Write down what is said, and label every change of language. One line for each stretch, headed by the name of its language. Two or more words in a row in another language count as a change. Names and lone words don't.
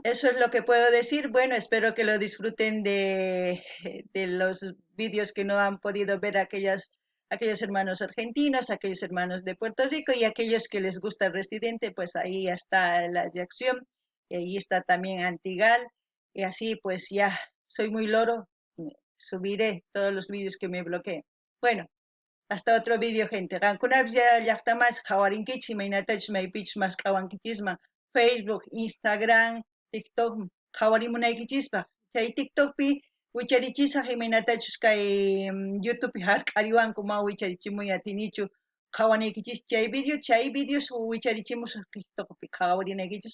Spanish: Eso es lo que puedo decir. Bueno, espero que lo disfruten de los vídeos que no han podido ver aquellos hermanos argentinos, aquellos hermanos de Puerto Rico y aquellos que les gusta el Residente, pues ahí está la reacción y ahí está también Antigal y así pues ya soy muy loro, subiré todos los vídeos que me bloqueen. Bueno, hasta otro vídeo, gente.
Quechua: Rankunabja llaqtamas qawarinkichis imaynatachus maypichus mas qhawankichisman Facebook, Instagram, TikTok qhawarimunaykichispa. Chay TikTokpi wicharichisaq imaynatachus kay YouTubepi hark'ariwanku ma wicharichimuy atinichu qhawanaykichis chay videos wicharichimus TikTokpi qhawarinaykichis pankuna.